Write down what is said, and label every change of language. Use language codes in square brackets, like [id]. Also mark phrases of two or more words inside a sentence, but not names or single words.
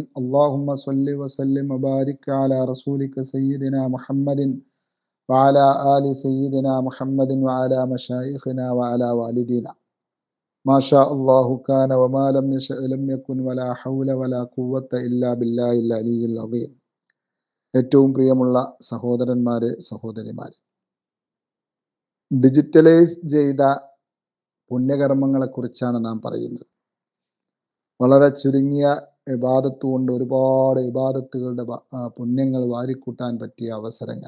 [ar] اللهم صل وسلم وبارك على رسولك سيدنا محمد وعلى آل سيدنا محمد وعلى مشايخنا وعلى والدينا. ما شاء الله كان وما لم يشأ لم يكن ولا حول ولا قوة إلا بالله العلي العظيم. [ml] ഏറ്റവും പ്രിയമുള്ള സഹോദരന്മാരെ സഹോദരിമാരെ, ഡിജിറ്റലൈസ് ചെയ്ത പുണ്യകർമ്മങ്ങളെക്കുറിച്ചാണ് നാം പറയുന്നത്. വളരെ ചുരുങ്ങിയ ഇബാദത്ത് കൊണ്ട് ഒരുപാട് ഇബാദത്തുകളുടെ പുണ്യങ്ങൾ വാരിക്കൂട്ടാൻ പറ്റിയ അവസരങ്ങൾ.